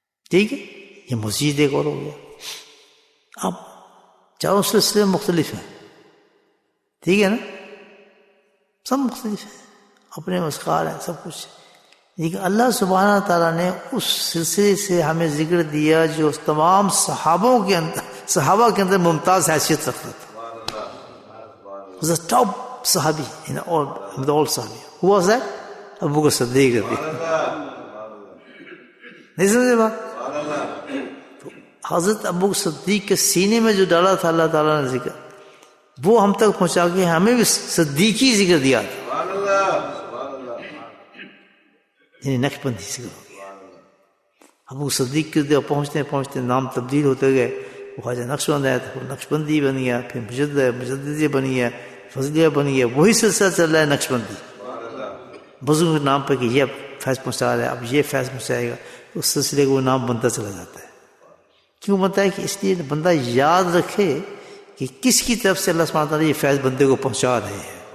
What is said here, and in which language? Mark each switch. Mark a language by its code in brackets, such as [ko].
[ur] ٹھیک ہے، یہ مزید ایک اور ہو گیا. اب چاروں سلسلے مختلف ہیں، ٹھیک ہے نا، سب مختلف ہیں، اپنے مسکار ہیں، سب کچھ. لیکن اللہ سبحانہ تعالیٰ نے اس سلسلے سے ہمیں ذکر دیا جو تمام صحابہ کے اندر ممتاز حیثیت رکھتا تھا. [en] was the top صحابی in all صحابی. Who was that? [ur] ابو بکر صدیق رضی اللہ. نہیں سمجھے بات؟ تو حضرت ابو بکر صدیق کے سینے میں جو ڈالا تھا اللہ تعالیٰ نے ذکر، وہ ہم تک پہنچا کے ہمیں بھی صدیقی ذکر دیا تھا، یعنی نقشبندی ذکر ہو گیا. ابو صدیق کے دے پہنچتے پہنچتے نام تبدیل ہوتے گئے. وہ خواجہ نقشبند ہے، تو پھر نقشبندی بن گیا، پھر مجددی بن گیا، فضلیہ بن گیا. وہی سلسلہ چل رہا ہے نقشبندی، بزرگ کے نام پہ کہ یہ اب فیض پہنچا رہا ہے، اب یہ فیض پہنچائے گا. اس سلسلے کو وہ نام بنتا چلا جاتا ہے. کیوں بنتا ہے؟ کہ اس لیے بندہ یاد رکھے کہ کس کی طرف سے اللہ سبحانہ تعالیٰ یہ فیض بندے کو پہنچا رہے ہیں.